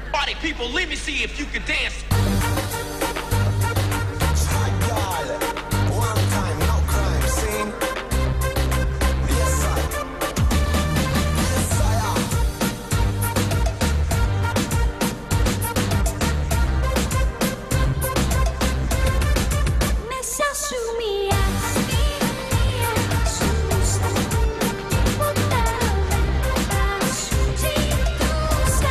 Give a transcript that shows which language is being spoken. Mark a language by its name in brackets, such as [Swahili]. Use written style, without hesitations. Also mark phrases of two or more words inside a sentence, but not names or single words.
[English] party people, let me see if you can dance. One time, no crime scene. Yes, I. Yes, I am. [Greek] Μέσα σου μια στιγμή σου ζούσα. Τίποτα άλλο δεν θα σου ζητούσα.